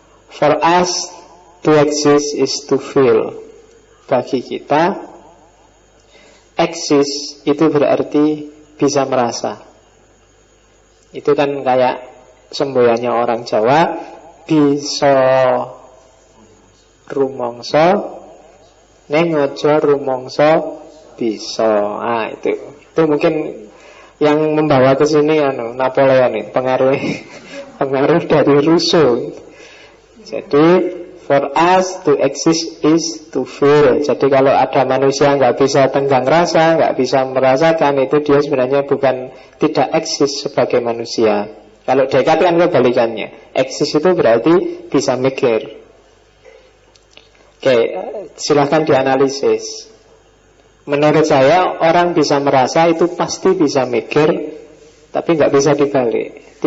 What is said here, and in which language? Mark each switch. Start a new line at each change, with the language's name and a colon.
English: For us to exist is to feel.
Indonesian: Bagi kita, exist itu berarti bisa merasa. Itu kan kayak semboyannya orang Jawa, bisa rumongso, neng ojo rumongso bisa. Itu mungkin yang membawa ke sini Napoleon ini, pengaruh dari Rousseau.
English: Jadi for us to exist is to feel.
Indonesian: Jadi kalau ada manusia nggak bisa tenggang rasa, nggak bisa merasakan, itu dia sebenarnya bukan tidak eksis sebagai manusia. Kalau Descartes kan kebalikannya, eksis itu berarti bisa mikir. Oke, silahkan dianalisis. Menurut saya orang bisa merasa itu pasti bisa mikir, tapi nggak bisa dibalik.